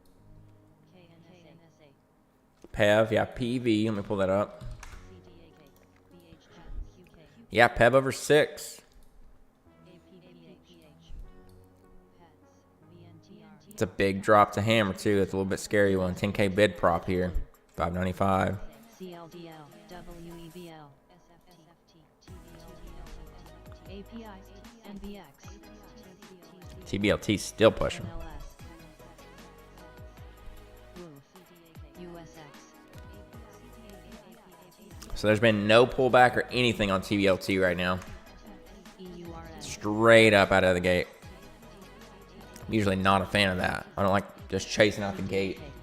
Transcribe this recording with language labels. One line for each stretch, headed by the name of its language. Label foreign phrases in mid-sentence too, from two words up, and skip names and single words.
English: PEV, yeah, PV. Let me pull that up. Yeah, PEV over 6. It's a big drop to hammer too. It's a little bit scary one. 10K bid prop here. 595. CLDL. WEVL. API. NBX. TBLT still pushing. So there's been no pullback or anything on TBLT right now. Straight up out of the gate. I'm usually not a fan of that. I don't like just chasing out the gate.